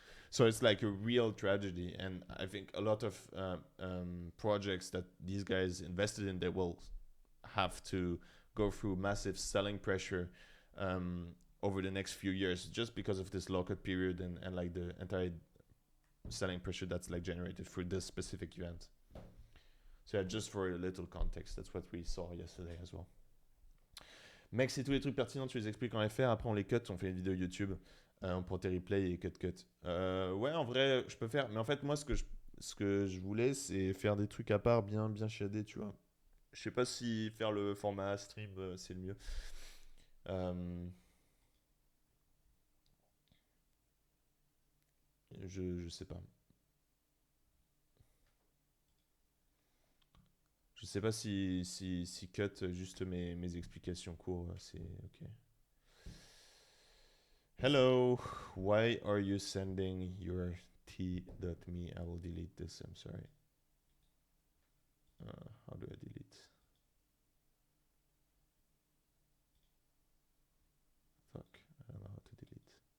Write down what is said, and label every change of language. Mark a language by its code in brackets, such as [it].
[en] So it's like a real tragedy, and I think a lot of projects that these guys invested in, they will have to go through massive selling pressure over the next few years just because of this lockup period and like the entire selling pressure that's like generated through this specific event. So yeah, just for a little context, that's what we saw yesterday as well. [fr] Mec, c'est tous les trucs pertinents, tu les expliques en FR, après on les cut, on fait une vidéo YouTube, on prend tes replays et cut. Ouais, en vrai, je peux faire, mais en fait, moi, ce que je voulais, c'est faire des trucs à part bien chiadés, tu vois. Je sais pas si faire le format stream, c'est le mieux. Je sais pas. Je sais pas si cut juste mes explications courtes, c'est ok. [en] Hello, why are you sending your t.me? I will delete this, I'm sorry. How do I delete? Fuck, I don't know how to delete.